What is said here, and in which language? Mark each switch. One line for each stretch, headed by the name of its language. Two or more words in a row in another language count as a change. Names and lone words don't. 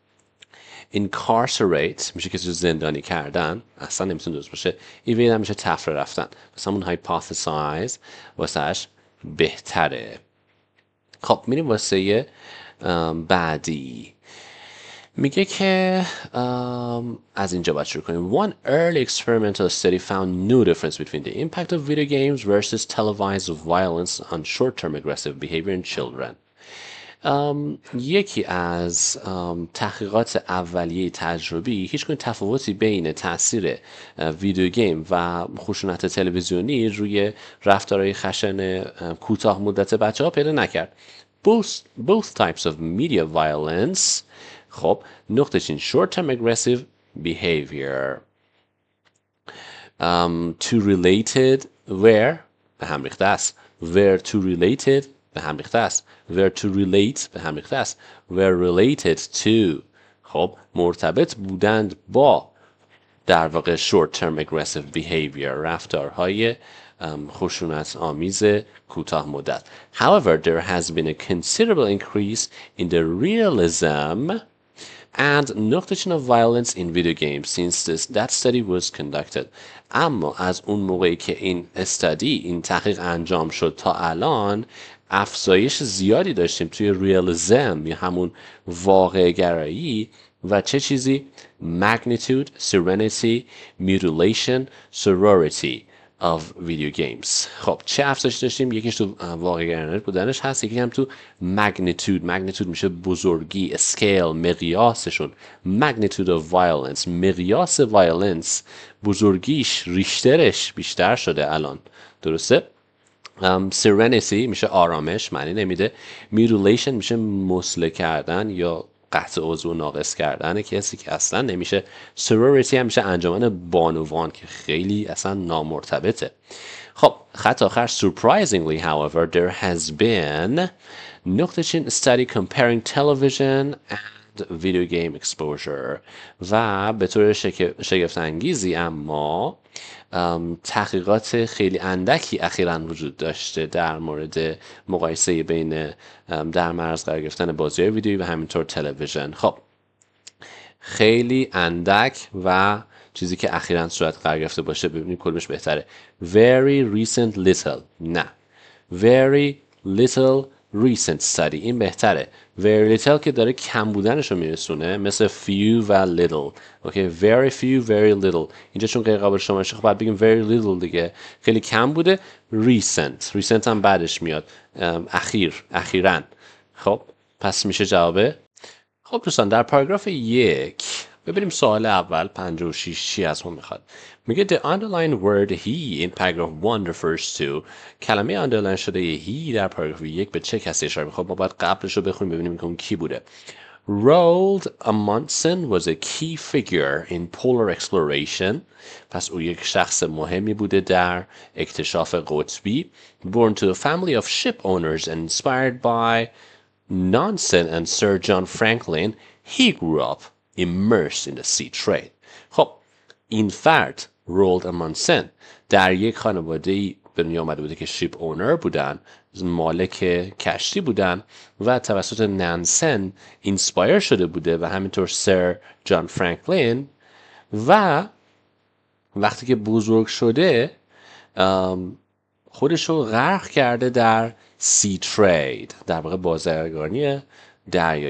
Persian: incarcerate میشه کسی رو زندانی کردن، اصلا نمیتونه درست باشه. evade هم میشه تفره رفتن. پس همون hypothesize واسهش بهتره. خب میریم واسه بعدی. میگه که از اینجا باید شروع کنیم.
English: One early experimental study found no difference between the impact of video games versus televised violence on short-term aggressive behavior in children.
Persian: یکی از تحقیقات اولیه تجربی هیچ گونه تفاوتی بین تاثیر ویدیو گیم و خشونت تلویزیونی روی رفتارهای خشن کوتاه مدت بچه ها پیدا نکرد.
English: Both types of media violence،
Persian: خب نقطه چین
English: short-term aggressive behavior to related where
Persian: به هم ریخته است،
English: where to related
Persian: به هم ریخته است،
English: where to relate
Persian: به هم ریخته است،
English: were related to،
Persian: خب مرتبط بودند با در واقع
English: short term aggressive behavior،
Persian: رفتارهای خشونت آمیز کوتاه مدت.
English: However, there has been a considerable increase in the realism and notation of violence in video games since that study was conducted.
Persian: اما از اون موقعی که این تحقیق انجام شد تا الان افزایش زیادی داشتیم توی ریالیزم یا همون واقع گرایی و چه چیزی؟
English: magnitude, serenity, mutilation, sorority of video games.
Persian: خب چه افزایش داشتیم؟ یکیش تو واقع گرایی بودنش هست، یکی هم تو magnitude میشه بزرگی، scale، مقیاسشون.
English: magnitude of violence،
Persian: مقیاس violence، بزرگیش، ریشترش بیشتر شده الان، درسته؟ serenity میشه آرامش، معنی نمیده. mutilation میشه مسله کردن یا قطع عضو ناقص کردن کسی که اصلا نمیشه. sorority هم میشه انجمن بانوان که خیلی اصلا نامرتبطه. خب خط آخر
English: surprisingly however there has been
Persian: نقطه چین
English: study comparing television and video game exposure
Persian: و به طور شگفت انگیزی اما تحقیقات خیلی اندکی اخیراً وجود داشته در مورد مقایسه بین در معرض قرار گرفتن بازی‌های ویدیویی و همینطور تلویزیون. خب خیلی اندک و چیزی که اخیراً صورت قرار گرفته باشه ببینید کدومش بهتره.
English: very recent little، نه very little recent study،
Persian: این بهتره.
English: very little
Persian: که داره کم بودنش رو میرسونه، مثل few و little.
English: اوکی very few very little،
Persian: اینجا چون غیر قابل شمارشه خب باید بگیم
English: very little
Persian: دیگه، خیلی کم بوده. recent هم بعدش میاد، اخیراً. خب پس میشه جوابه. خب دوستان در پاراگراف 1 ببینیم سوال اول 56 چی از ما میخواد.
English: میگه the underlined word he in paragraph 1 refers to.
Persian: کلمه underline شده he در پاراگراف 1 به چه کسی اشاره میکنه؟ ما باید قبلش رو بخونیم ببینیم که اون کی بوده.
English: Roald Amundsen was a key figure in polar exploration.
Persian: پس او یک شخص مهمی بوده در اکتشاف قطبی.
English: Born to a family of ship owners and inspired by Nansen and Sir John Franklin, he grew up immersed in the sea trade.
Persian: خب این فرد رولد امانسن در یک خانواده به دنیا آمده بوده که
English: ship owner
Persian: بودن، مالک کشتی بودن و توسط نانسن اینسپایر شده بوده و همینطور سر جان فرانکلین و وقتی که بزرگ شده خودش رو غرق کرده در
English: sea trade,
Persian: در واقع بازرگانی دریایی.